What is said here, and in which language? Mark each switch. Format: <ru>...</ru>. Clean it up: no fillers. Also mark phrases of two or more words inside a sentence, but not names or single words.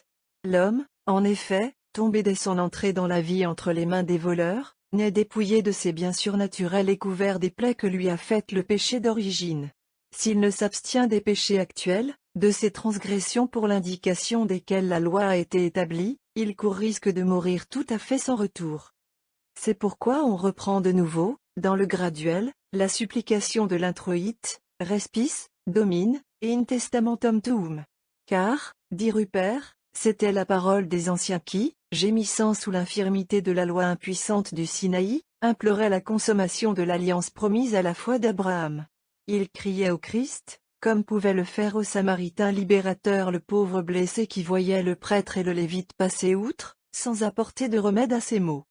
<fr>L'homme, en effet, tombé dès son entrée dans la vie entre les mains des voleurs, n'est dépouillé de ses biens surnaturels et couvert des plaies que lui a faites le péché d'origine. S'il ne s'abstient des péchés actuels, de ces transgressions pour l'indication desquelles la loi a été établie, il court risque de mourir tout à fait sans retour. C'est pourquoi on reprend de nouveau, dans le graduel, la supplication de l'introïte,</fr> <la>Respis, Domine, et in testamentum tuum.</la> <fr>Car, dit Rupert, c'était la parole des anciens qui, gémissant sous l'infirmité de la loi impuissante du Sinaï, imploraient la consommation de l'alliance promise à la foi d'Abraham. Ils criaient au Christ, comme pouvait le faire au Samaritain libérateur le pauvre blessé qui voyait le prêtre et le lévite passer outre, sans apporter de remède à ses maux.</fr>